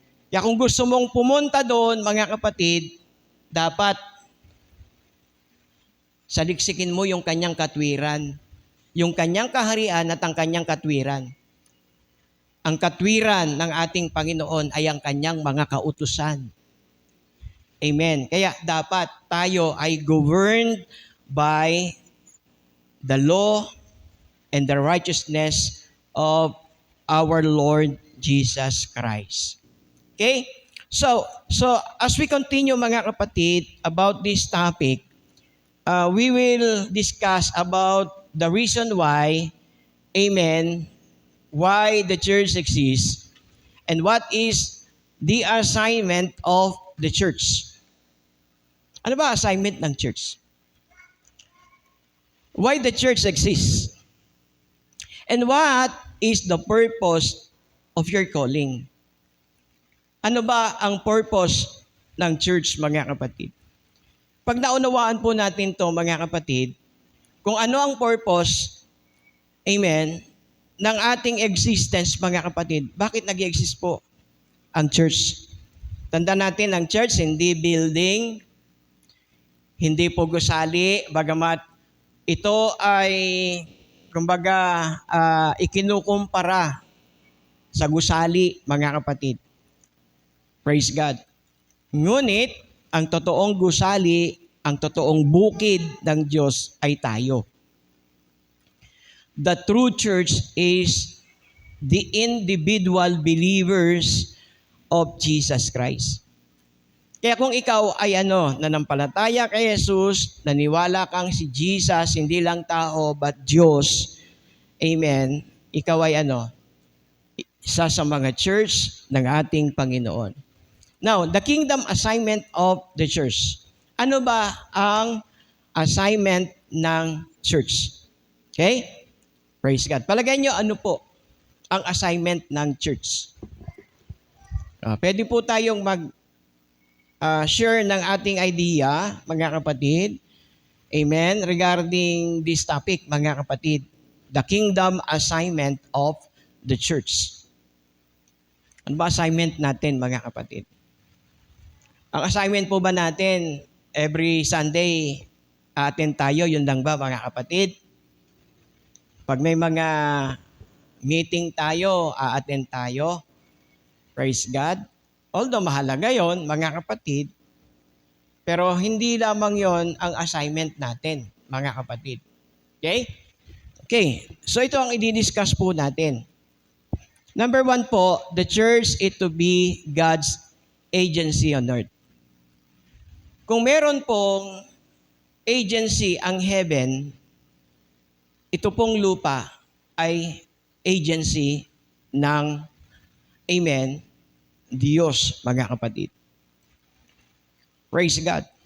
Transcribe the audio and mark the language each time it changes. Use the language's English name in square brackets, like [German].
[Filipino] Kaya kung gusto mong pumunta doon, mga kapatid, dapat saliksikin mo yung kanyang katwiran, yung kanyang kaharian at ang kanyang katwiran. Ang katwiran ng ating Panginoon ay ang kanyang mga kautusan. Amen. Kaya dapat tayo ay [English] governed by the law and the righteousness of our Lord Jesus Christ. Okay? So as we continue, [Filipino] mga kapatid, [English] about this topic, we will discuss about the reason why, amen, why the church exists, and what is the assignment of the church. [Filipino] Ano ba assignment ng church? [English] Why the church exists? And what is the purpose of your calling? [Filipino] Ano ba ang purpose ng church, mga kapatid? Pag naunawaan po natin to mga kapatid, kung ano ang purpose, amen, ng ating existence mga kapatid, bakit nag-exist po ang church? Tanda natin, ang church, hindi building, hindi po gusali, bagamat ito ay, kumbaga, ikinukumpara sa gusali, mga kapatid. [English] Praise God. [Filipino] Ngunit, ang totoong gusali, ang totoong bukid ng Diyos ay tayo. [English] The true church is the individual believers of Jesus Christ. [Filipino] Kaya kung ikaw ay nanampalataya kay Jesus, naniwala kang si Jesus, hindi lang tao, but Diyos, amen, ikaw ay isa sa mga church ng ating Panginoon. [English] Now, the kingdom assignment of the church. [Filipino] Ano ba ang assignment ng church? [English] Okay? Praise God. [Filipino] Palagay nyo, ano po ang assignment ng church? Pwede po tayong share ng ating idea, mga kapatid. Amen? [English] Regarding this topic, [Filipino] mga kapatid. [English] The kingdom assignment of the church. [Filipino] Ano ba assignment natin, mga kapatid? Ang assignment po ba natin, [English] every Sunday, [Filipino] attend tayo, yun lang ba, mga kapatid? Pag may mga meeting tayo, attend tayo. [English] Praise God. [Filipino] Although mahalaga yon, mga kapatid, pero hindi lamang yon ang assignment natin, mga kapatid. [English] Okay? Okay. [Filipino] So ito ang i-discuss po natin. [English] Number 1 po, the church is to be God's agency on earth. [Filipino] Kung meron pong agency ang heaven, ito pong lupa ay agency ng, amen, Diyos, mga kapatid. [English] Praise God.